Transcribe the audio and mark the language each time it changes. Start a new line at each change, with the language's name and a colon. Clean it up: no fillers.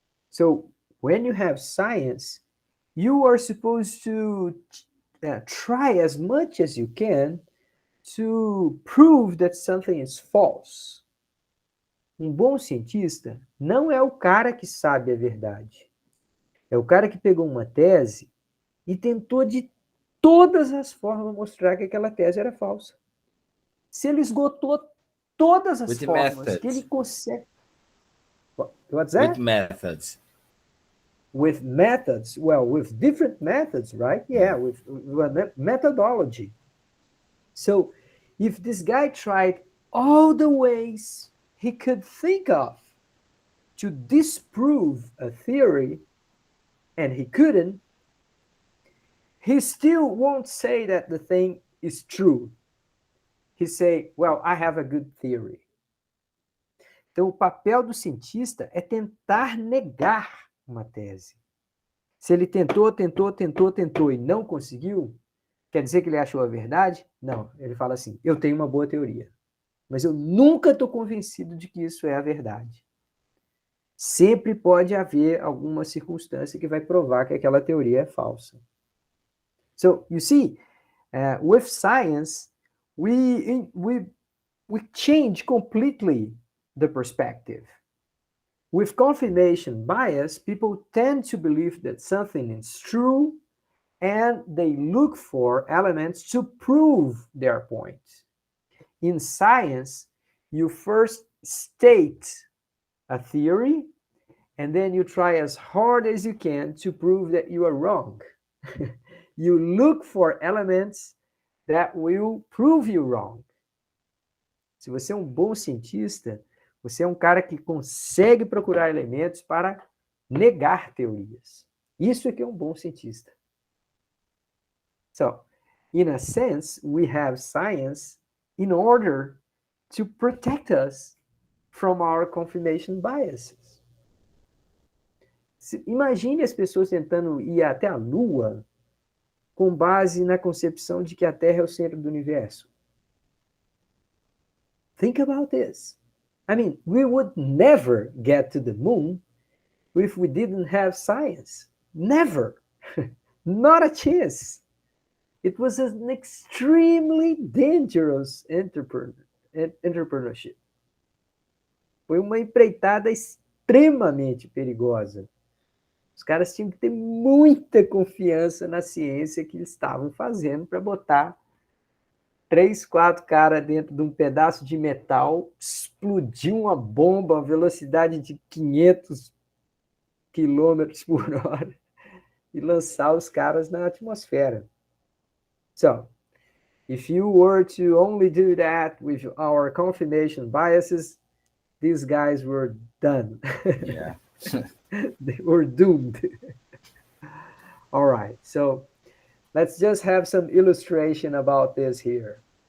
English: So, when you have science, you are supposed to try as much as you can to prove that something is false.
Portuguese: Um bom cientista não é o cara que sabe a verdade. É o cara que pegou uma tese e tentou de todas as formas mostrar que aquela tese era falsa. Se ele esgotou todas as formas que ele consegue...
English: What's that? With methods. With methods? Well, with different methods, right? Yeah, with methodology. So, if this guy tried all the ways he could think of to disprove a theory, and he couldn't, he still won't say that the thing is true. He say, well, I have a good theory.
Portuguese: Então, o papel do cientista é tentar negar uma tese. Se ele tentou e não conseguiu, quer dizer que ele achou a verdade? Não, ele fala assim, eu tenho uma boa teoria, mas eu nunca estou convencido de que isso é a verdade. Sempre pode haver alguma circunstância que vai provar que aquela teoria é falsa.
English: So, you see, with science, we change completely the perspective. With confirmation bias, people tend to believe that something is true and they look for elements to prove their point. In science, you first state a theory and then you try as hard as you can to prove that you are wrong. You look for elements that will prove you wrong.
Portuguese: Se você é um bom cientista, você é um cara que consegue procurar elementos para negar teorias. Isso é que é um bom cientista.
English: So, in a sense, we have science in order to protect us from our confirmation biases.
Portuguese: Imagine as pessoas tentando ir até a Lua com base na concepção de que a Terra é o centro do universo.
English: Think about this. I mean, we would never get to the moon if we didn't have science. Never. Not a chance. It was an extremely dangerous entrepreneurship.
Portuguese: Foi uma empreitada extremamente perigosa. Os caras tinham que ter muita confiança na ciência que eles estavam fazendo para botar 3, 4 caras dentro de um pedaço de metal, explodir uma bomba a velocidade de 500 quilômetros por hora e lançar os caras na atmosfera.
English: So, if you were to only do that with our confirmation biases, these guys were done. Yeah. They were doomed. All right, so let's just have some illustration about this here.